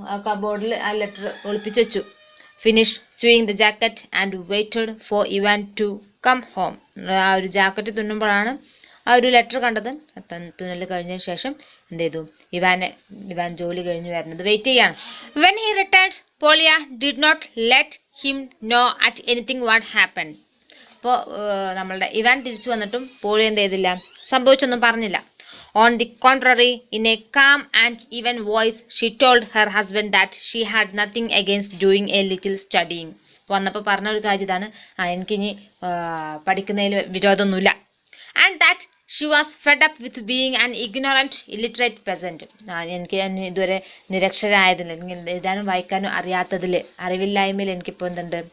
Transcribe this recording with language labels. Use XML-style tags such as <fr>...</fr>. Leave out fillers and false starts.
<ml>ആ കബോർഡിൽ ആ ലെറ്റർ ഒളിപ്പിച്ചു വെച്ചു.</ml> <en>finish sewing the jacket and waited for Ivan to come home,</en> <ml>ആ ഒരു ജാക്കറ്റ് തുന്നുമ്പോഴാണ് ആ ഒരു ലെറ്റർ കണ്ടത്. തുന്നൽ കഴിഞ്ഞതിന് ശേഷം എന്ത് ചെയ്തു? ഇവാൻ ജോലി കഴിഞ്ഞ് വരുന്നത് വെയിറ്റ് ചെയ്യാണ്.</ml> <en>When he returned പോളിയ did not let him know at anything what happen.</en> <ml>അപ്പോൾ നമ്മളുടെ ഇവാൻ തിരിച്ചു വന്നിട്ടും പോളി എന്ത് ചെയ്തില്ല? സംഭവിച്ചൊന്നും പറഞ്ഞില്ല.</ml> <en>On the contrary, in a calm and even voice, she told her husband that she had nothing against doing a little studying.</en> <ml>വന്നപ്പോൾ പറഞ്ഞ ഒരു കാര്യം ഇതാണ്, എനിക്കിനി പഠിക്കുന്നതിൽ വിരോധമൊന്നുമില്ല.</ml> <en>and that she was fed up with being an ignorant illiterate peasant,</en> <ml>എനിക്ക് ഇതുവരെ നിരക്ഷരായതിൽ, എഴുതാനും വായിക്കാനും അറിയാത്തതിൽ, അറിവില്ലായ്മയിൽ എനിക്കിപ്പോൾ എന്തുണ്ട്?</ml>